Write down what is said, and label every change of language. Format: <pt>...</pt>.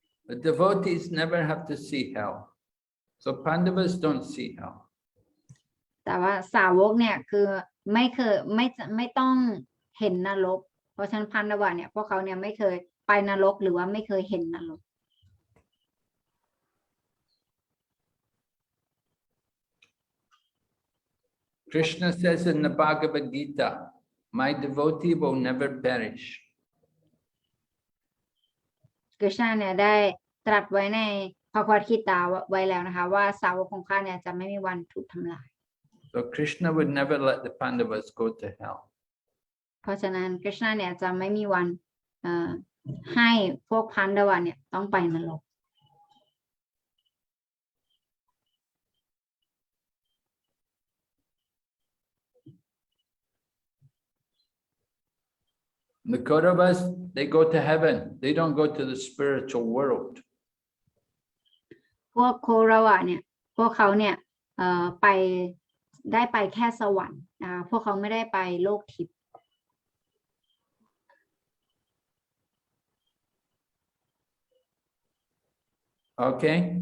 <en>The devotees never have to see hell. So Pandavas don't see hell.</en> <th>แต่ว่าสาวกเนี่ยคือไม่ต้องเห็นนรกเพราะฉะนั้นพันดาวะเนี่ยพวกเขาเนี่ยไม่เคยไปนรกหรือว่าไม่เคยเห็นนรก</th> <en>Krishna says in the Bhagavad Gita, my devotee will never perish.</en> <th>กฤษณะเนี่ยได้ตรัสไว้ในพระควทิตาไว้แล้วนะคะว่าสาวกของข้าเนี่ยจะไม่มีวันถูกทำลาย</th> <en>So Krishna would never let the Pandavas go to hell.</en> <th>เพราะฉะนั้นกฤษณะเนี่ยจะไม่มีวันให้พวกพันดาวะเนี่ยต้องไปนรก</th> <en>The Kauravas, they go to heaven. They don't go to the spiritual world.</en> <th>พวกโครวะเนี่ยพวกเขาเนี่ยไปได้ไปแค่สวรรค์พวกเขาไม่ได้ไปโลกทิพย์</th> <en>Okay?</en>